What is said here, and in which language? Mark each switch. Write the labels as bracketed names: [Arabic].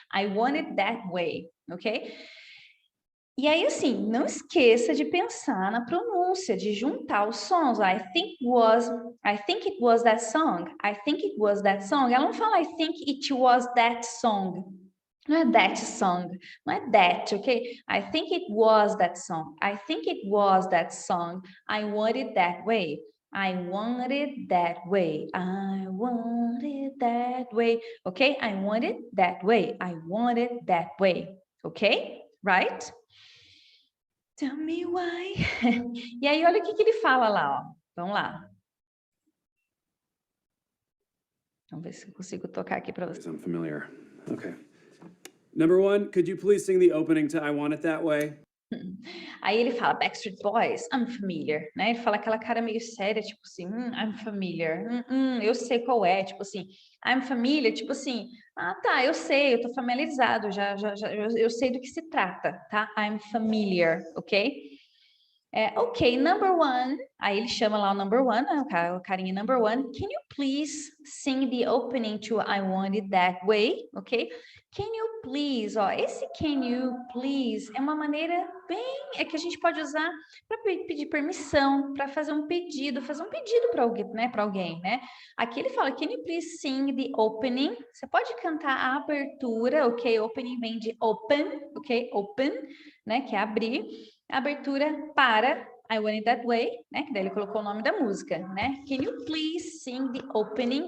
[Portuguese] I Want It That Way, ok? E aí, assim, não esqueça de pensar na pronúncia, de juntar os sons. [English] I think it was that song. I think it was that song. [Portuguese] Ela não fala [English] I think it was that song. [Portuguese] Não é [English] that song. Não é that, ok? I think it was that song. I think it was that song. I want it that way. I want it that way. I want it that way. Ok? I want it that way. I want it that way. Ok? Right? Tell me why. [Portuguese] E aí, olha o que ele fala lá, ó. Vamos lá. Vamos ver se eu consigo tocar aqui para vocês. [English] I'm familiar. Okay. Number 1, could you please sing the opening to I Want It That Way? [Portuguese] Aí ele fala, Backstreet Boys, [English] I'm familiar, [Portuguese] né? Ele fala aquela cara meio séria, tipo assim, [English] I'm familiar, [Portuguese] eu sei qual é, tipo assim, I'm familiar, tipo assim, tá, eu sei, eu tô familiarizado, eu sei do que se trata, tá? [English] I'm familiar, [Portuguese] ok? Ok, number 1, aí ele chama lá o number 1, né? O carinha [English] number 1, can you please sing the opening to I Want It That Way, ok? [Portuguese] Can you please, ó, esse [English] can you please [Portuguese] é uma maneira que a gente pode usar para pedir permissão, para fazer um pedido para alguém, né? Aqui ele fala, [English] can you please sing the opening? [Portuguese] Você pode cantar a abertura, ok? Opening vem de open, ok? Open, né? Que é abrir. A abertura para I Want It That Way, né? Que daí ele colocou o nome da música, né? [English] Can you please sing the opening?